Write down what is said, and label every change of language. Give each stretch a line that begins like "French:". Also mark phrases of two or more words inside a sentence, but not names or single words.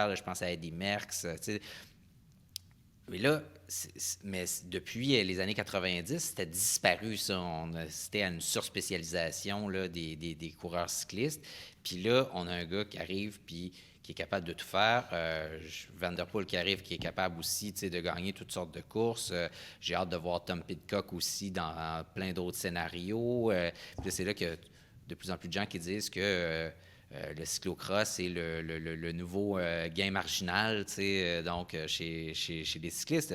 French: Là, je pense à Eddy Merckx. Mais là, mais depuis les années 90, c'était disparu, ça. C'était à une surspécialisation là, des coureurs cyclistes. Puis là, on a un gars qui arrive, puis qui est capable de tout faire. Van der Poel qui arrive, qui est capable aussi de gagner toutes sortes de courses. J'ai hâte de voir Tom Pidcock aussi dans plein d'autres scénarios. Puis c'est là que de plus en plus de gens qui disent que le cyclocross est le nouveau gain marginal, donc chez les cyclistes.